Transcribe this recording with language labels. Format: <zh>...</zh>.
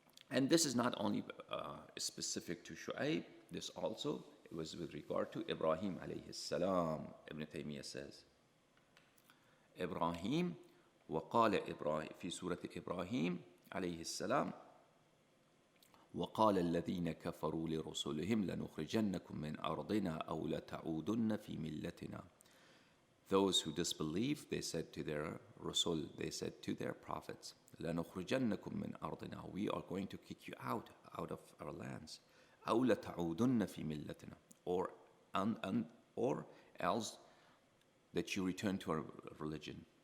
<en>And this is not only specific to Shu'aib, this also it was with regard to Ibrahim alayhi salam. Ibn Taymiyyah says, Ibrahim</en> <ar>وقال إبراهيم في سورة إبراهيم عليه السلام وقال الذين كفروا لرسلهم لنخرجنكم من أرضنا أو لتعودن في ملتنا.</ar> <en>Those who disbelieve, they said to their Rasul, they said to their prophets,</en> <ar>لنخرجنكم من أرضنا,</ar> <en>we are going to kick you out of our lands.</en> <ar>أو لتعودن في ملتنا,</ar> <en>or else that you return to our religion.</en>